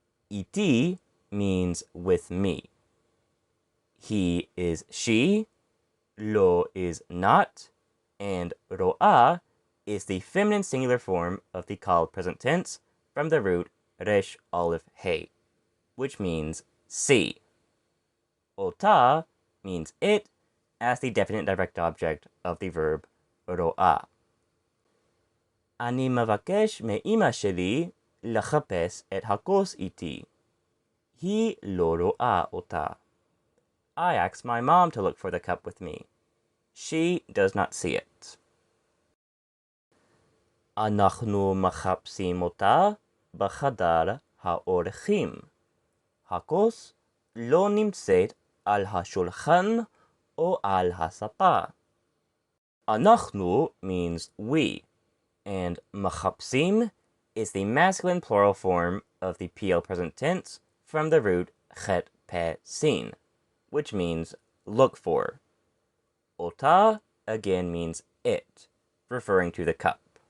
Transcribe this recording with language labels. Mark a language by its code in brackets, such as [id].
[en] Iti means with me. He is she, lo is not, and ro'a is the feminine singular form of the Qal present tense from the root resh aleph hey, which means see. Ota means it as the definite direct object of the verb ro'a. [he] אני מבקש מאמא שלי לחפש את הכוס איתי. היא לא רואה אותה. [en] I asked my mom to look for the cup with me. She does not see it. [he] אנחנו מחפשים אותה בחדר האורחים. הכוס לא נמצאת על השולחן או על הספה. [en] אנחנו means we, and מחפשים is the masculine plural form of the Piel present tense from the root chet pe sin, which means look for. Ota again means it, referring to the cup.